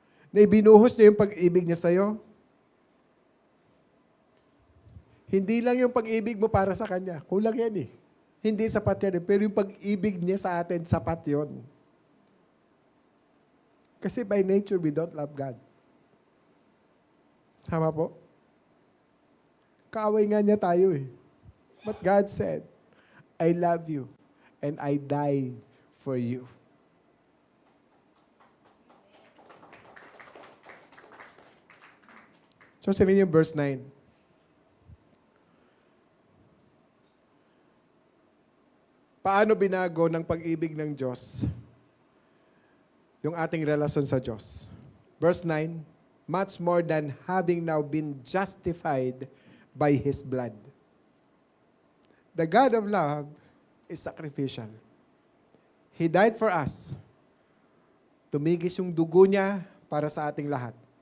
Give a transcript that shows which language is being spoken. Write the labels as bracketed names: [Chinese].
[Filipino] Na ibinuhos niya yung pag-ibig niya sa'yo. Hindi lang yung pag-ibig mo para sa Kanya. Kulang yan eh. Hindi sapat yan eh. Pero yung pag-ibig niya sa atin, sapat yun. [English] Kasi by nature, we don't love God. [Filipino] Tama po? Kaaway nga niya tayo eh. [English] But God said, I love you and I died for you. [Filipino] So, sabihin niyo verse 9. Paano binago ng pag-ibig ng Diyos yung ating relasyon sa Diyos? [English] Verse 9, much more than having now been justified by His blood. The God of love is sacrificial. He died for us. [Filipino] Tumigis yung dugo niya para sa ating lahat.